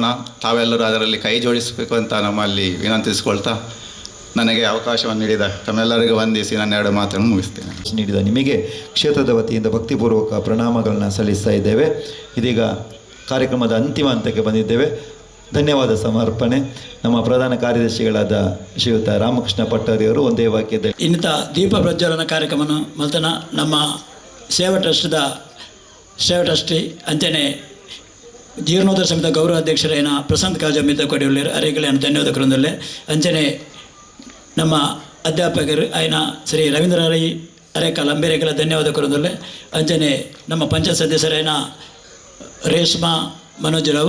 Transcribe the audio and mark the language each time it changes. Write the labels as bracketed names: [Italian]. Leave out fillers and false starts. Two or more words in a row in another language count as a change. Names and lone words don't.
[Kannada] ತಾವೆಲ್ಲರೂ ಅದರಲ್ಲಿ ಕೈ ಜೋಡಿಸಬೇಕು ಅಂತ ನಮ್ಮಲ್ಲಿ ವಿನಂತಿಸಿಕೊಳ್ತಾ ನನಗೆ ಅವಕಾಶವನ್ನು ನೀಡಿದ ತಮ್ಮೆಲ್ಲರಿಗೂ ವಂದಿಸಿ ನನ್ನ 2 ಮಾತನ್ನು ಮುಗಿಸ್ತೇನೆ. ನೀಡಿದ ನಿಮಗೆ ಕ್ಷೇತ್ರದ ವತಿಯಿಂದ ಭಕ್ತಿಪೂರ್ವಕ ಪ್ರಣಾಮಗಳನ್ನ ಸಲ್ಲಿಸ್ತಾ ಇದ್ದೇವೆ. ಇದೀಗ ಕಾರ್ಯಕ್ರಮದ ಅಂತಿಮ ಹಂತಕ್ಕೆ ಬಂದಿದ್ದೇವೆ. ಧನ್ಯವಾದ ಸಮರ್ಪಣೆ ನಮ್ಮ ಪ್ರಧಾನ ಕಾರ್ಯದರ್ಶಿಗಳಾದ ಶ್ರೀಯುತ ರಾಮಕೃಷ್ಣ ಪಟ್ಟರಿಯವರು ಒಂದೇ ವಾಕ್ಯದಲ್ಲಿ [Tulu] ಇನ್ನಿತ ದೀಪ ಪ್ರಜ್ವಲನ ಕಾರ್ಯಕ್ರಮನ ಮಲ್ತನ ನಮ್ಮ ಸೇವಾ ಟ್ರಸ್ಟಿ ಅಂಚನೆ ಜೀರ್ಣೋದ್ಧಾರ ಸಮಿತಿ ಗೌರವ ಅಧ್ಯಕ್ಷರೇನ ಪ್ರಶಾಂತ್ ಕಾಜಮಿತ ಕೊಡಿಯುಳ್ಳರು ಅರೆಗಳನ್ನು ಧನ್ಯವಾದ ಕೊರೊಂದಲ್ಲೇ ಅಂಚನೆ ನಮ್ಮ ಅಧ್ಯಾಪಕರು ಆಯ್ನ ಶ್ರೀ ರವೀಂದ್ರ ರೈ ಅರೆಕಲ್ ಅಂಬೇರೆಗಳ ಧನ್ಯವಾದ ಕೊರೊಂದಲ್ಲೇ ಅಂಚನೆ ನಮ್ಮ ಪಂಚಾಯತ್ ಸದಸ್ಯರೇನ ರೇಷ್ಮಾ ಮನೋಜ್ ರಾವ್